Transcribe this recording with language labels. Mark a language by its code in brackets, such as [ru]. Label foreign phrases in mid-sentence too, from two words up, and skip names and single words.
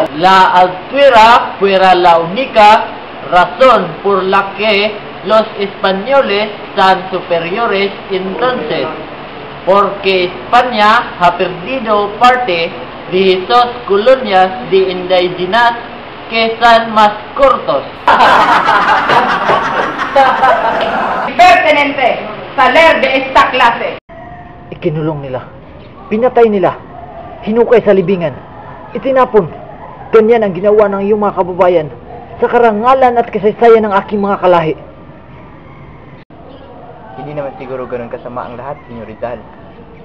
[es] la altura fuera la única razón por la que los españoles son superiores entonces, porque España ha perdido parte de sus colonias de indígenas que son más cortos. pertenente, salir de esta clase. [tl] Ikinulong nila, pinatay nila, hinukay sa libingan, itinapon. Ganyan ang ginawa ng iyong mga kababayan sa karangalan at kasaysayan ng aking mga kalahi. Hindi naman siguro ganun kasama ang lahat, Senyor Rizal.